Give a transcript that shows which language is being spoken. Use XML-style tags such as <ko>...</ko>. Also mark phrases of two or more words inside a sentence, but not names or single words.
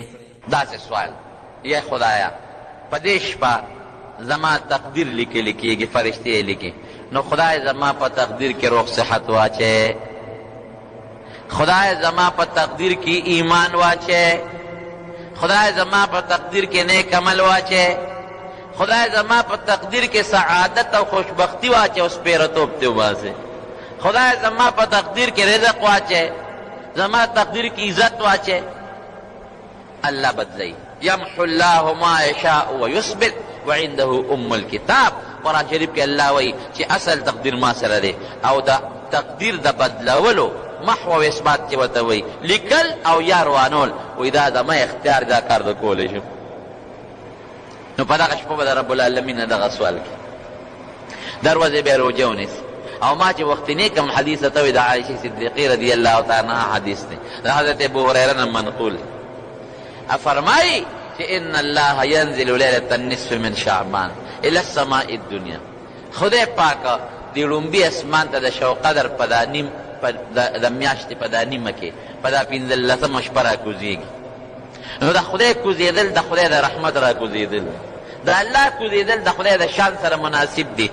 <ps>داسې سوال یا خدایا په دې شپه زما تقدیر لیکل کېږي فرشتې لیکي نو خدای زما په تقدیر کې روغ صحت واچې خدای زما په تقدیر کې ایمان واچې خدای زما په تقدیر کې نیک عمل واچې خدای زما په تقدیر کې سعادت او خوشبختی واچې او سپیرتوب ته وباسې خدای زما په تقدیر کې رزق واچې زما تقدیر کې عزت واچې.</ps> <ar>الله بدلی یمحو الله ما یشاء ویثبت وعنده ام الكتاب.</ar> <ps>قرآن شریف کې الله وایي چې اصل تقدیر ما سره دی او د تقدیر د بدلولو محو او اثبات چې ورته وایي لیکل او یا روانول وایي دا زما اختیار دا کار د کولی شم. نو په دغه شپه به د</ps> <ar>رب العالمین</ar> <ps>نه دغه سوال کوي دروازې به یې روژه ونیسي. او ما چې وختنی کوم حدیث ته وایي د عایشې صدیقې</ps> <ar>رضی الله تعالی عنها</ar> <ps>حدیث دی د حضرت ابو هریره نه منقول فرمایي چې</ps> <ar>ان الله ينزل ليله النصف من شعبان الى السماء الدنيا.</ar> <ps>خدای پاک د لومبي اسمان ته د شو قدر په دا نیم د میاشتې په دا نیمه کې په دا 15 شپه راکوزېږي. نو د خدای کوزېدل د خدای د رحمت راکوزېدل د الله کوزېدل د خدای د شان سره مناسب دی.</ps>